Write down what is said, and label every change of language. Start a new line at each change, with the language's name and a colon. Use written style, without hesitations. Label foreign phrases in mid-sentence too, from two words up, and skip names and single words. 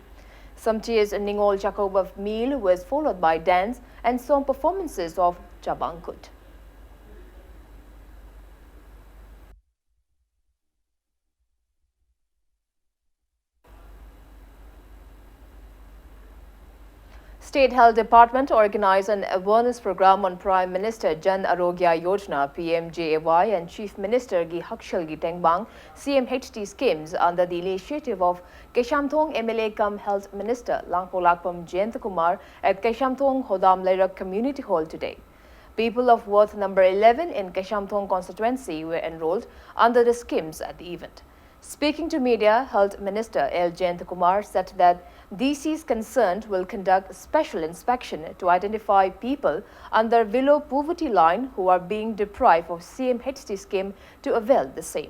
English: Some tears in Ningol Chakoba meal was followed by dance and song performances of Jabangkut. State Health Department organized an awareness program on Prime Minister Jan Arogya Yojana (PMJAY) and Chief Minister Gi Hakshal Gi Tengbang (CMHT) schemes under the initiative of Keshamthong MLA cum Health Minister Langpo Lakpam Jayantakumar at Keshamthong Hodam Lairak Community Hall today. People of Ward number 11 in Keshamthong constituency were enrolled under the schemes at the event. Speaking to media, Health Minister L. Jayantakumar said that DCs concerned will conduct special inspection to identify people under below poverty line who are being deprived of CMHT scheme to avail the same.